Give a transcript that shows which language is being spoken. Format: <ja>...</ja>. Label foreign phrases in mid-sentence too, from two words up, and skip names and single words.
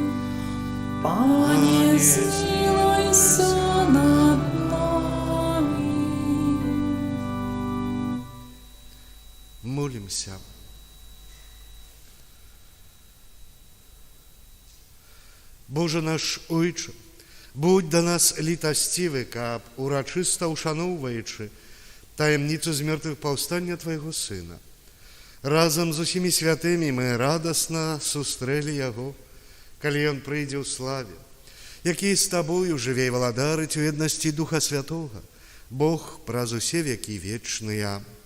<be>Пане, змилуйся над нами. Молімся. Боже наш Ойче, будь да нас літасцівы, каб, урачыста ушаноўваючы таямніцу з мёртвых паўстання Твайго Сына, разам з усімі святымі мы радасна сустрэлі Яго, калі Ён прыйдзе ў славе, які з Табою жыве і валадарыць у еднасці Духа Святога, Бог праз усе векі вечныя.</be>